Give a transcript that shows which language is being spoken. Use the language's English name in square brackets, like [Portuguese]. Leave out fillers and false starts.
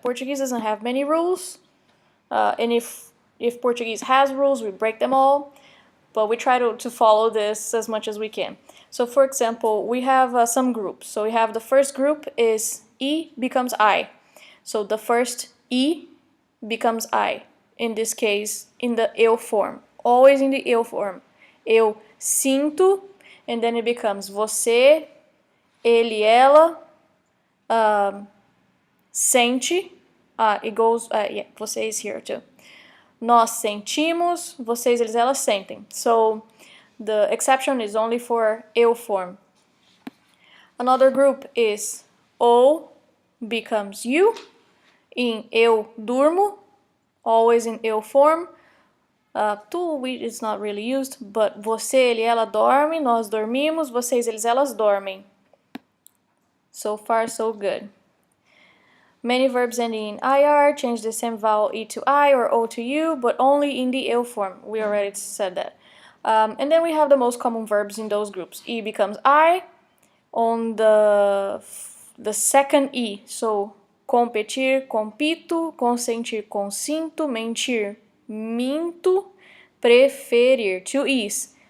[English] Portuguese doesn't have many rules, and if Portuguese has rules, we break them all, but we try to follow this as much as we can. So, for example, we have some groups. So we have the first group is E becomes I. So the first E becomes I. In this case, in the eu form. Always in the eu form. [Portuguese] Eu sinto, [English] and then it becomes [Portuguese] você, ele, ela, sente. [English] It goes, [Portuguese] você [English] is here too. [Portuguese] Nós sentimos, vocês, eles, elas sentem. [English] So, the exception is only for eu form. Another group is o becomes you. In [Portuguese] eu durmo, [English] always in eu form. Tu is not really used, but [Portuguese] você, ele, ela dorme, nós dormimos, vocês, eles, elas dormem. [English] So far, so good. Many verbs ending in IR change the same vowel E to I or O to U, but only in the eu form. We already said that. And then we have the most common verbs in those groups. E becomes I. On the the second E. So, [Portuguese] competir, compito, consentir, consinto, mentir, minto, preferir. [English] Two E's.